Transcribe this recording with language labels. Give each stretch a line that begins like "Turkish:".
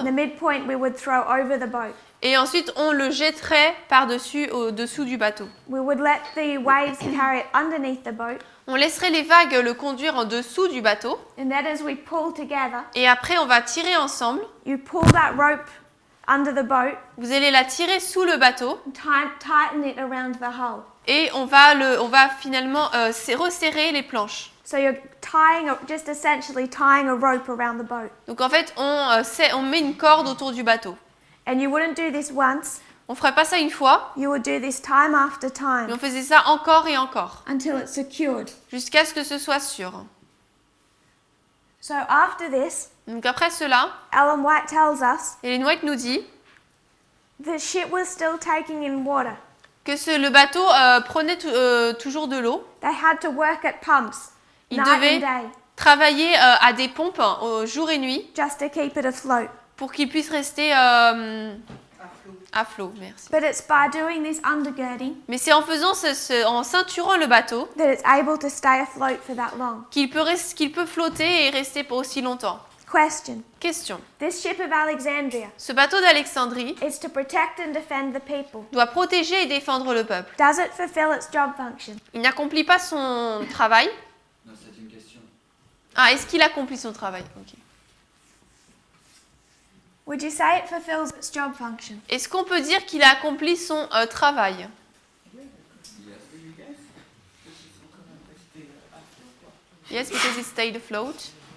English: The midpoint we would throw over the boat.
French: et ensuite on le jetterait par-dessus, au-dessous du bateau.
English: We would let the waves carry it underneath the boat,
French: On laisserait les vagues le conduire en dessous du bateau
English: and then as we pull together,
French: et après on va tirer ensemble.
English: you pull that rope under the boat
French: Vous allez la tirer sous le bateau
English: and tighten it around the hull.
French: et on va finalement resserrer les planches.
English: So you're just essentially tying a rope around the boat.
French: Donc en fait, on met une corde autour du bateau.
English: And you wouldn't do this once,
French: On ferait pas ça une fois,
English: you would do this time after
French: mais
English: time
French: on faisait ça encore et encore,
English: until it's secured.
French: jusqu'à ce que ce soit sûr.
English: So after this,
French: Donc après cela,
English: Ellen White tells us
French: Ellen White nous dit
English: the ship was still taking in water.
French: que le bateau prenait toujours de l'eau.
English: They had to work at pumps
French: Ils
English: night
French: devaient
English: and day
French: travailler à des pompes jour et nuit
English: just to keep it afloat.
French: pour qu'ils puissent rester à flot. Merci.
English: But it's by doing this undergirding
French: Mais c'est en faisant en ceinturant le bateau
English: that it's able to stay afloat for that long.
French: qu'il peut flotter et rester pour aussi longtemps.
English: Question.
French: Question.
English: This ship of Alexandria
French: Ce bateau d'Alexandrie
English: is to protect and defend the people.
French: doit protéger et défendre le peuple.
English: Does it fulfill its job function?
French: Il n'accomplit pas son travail. Non, c'est une question. Ah, est-ce qu'il accomplit son travail? Ok.
English: Would you say it fulfills its job function?
French: Est-ce qu'on peut dire qu'il a accompli son travail?
English: Yes, because it stayed afloat.